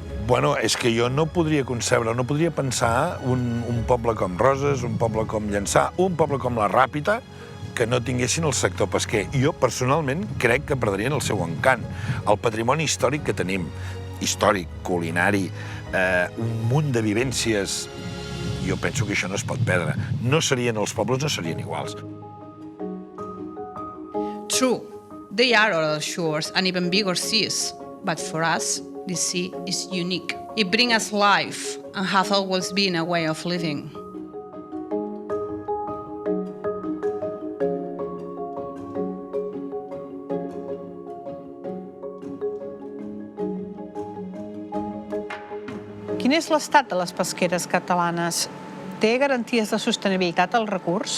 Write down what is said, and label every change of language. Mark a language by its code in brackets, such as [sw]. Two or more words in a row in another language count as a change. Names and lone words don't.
[ca] Bueno, és que jo no podria concebre, no podria pensar un poble com Roses, un poble com Llançà, un poble com la Ràpita, que no tinguessin el sector pesquer. Jo, personalment, crec que perdrien el seu encant. El patrimoni històric que tenim, històric, culinari, un munt de vivències, jo penso que això no es pot perdre. No serien els pobles, no serien iguals. [en] True, they are other shores and even bigger seas, but for us, this sea is unique. It brings us life and has always been a way of living. [ca] Quin és l'estat de les pesqueres catalanes? Té garanties de sostenibilitat el recurs?